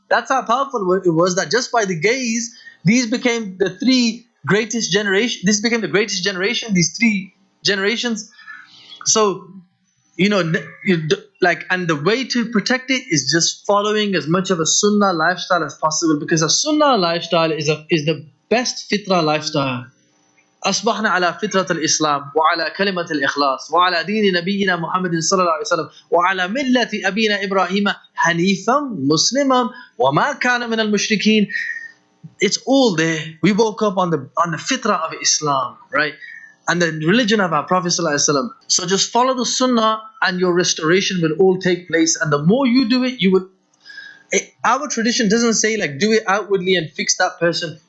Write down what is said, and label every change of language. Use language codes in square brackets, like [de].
[en] That's how powerful it was, that just by the gaze, these became the three greatest generation. This became the greatest generation, these three generations. So, and the way to protect it is just following as much of a sunnah lifestyle as possible, because a sunnah lifestyle is the best fitra lifestyle. [ar] أصبحنا على فطرة الإسلام وعلى كلمة الإخلاص وعلى دين نبينا محمد صلى الله عليه وسلم وعلى ملة أبينا إبراهيم حنيفا مسلما وما كان من المشركين. [en] It's all there. We woke up on the fitrah of Islam, right? And the religion of our Prophet ﷺ. So just follow the sunnah and your restoration will all take place. And the more you do it, our tradition doesn't say like do it outwardly and fix that person.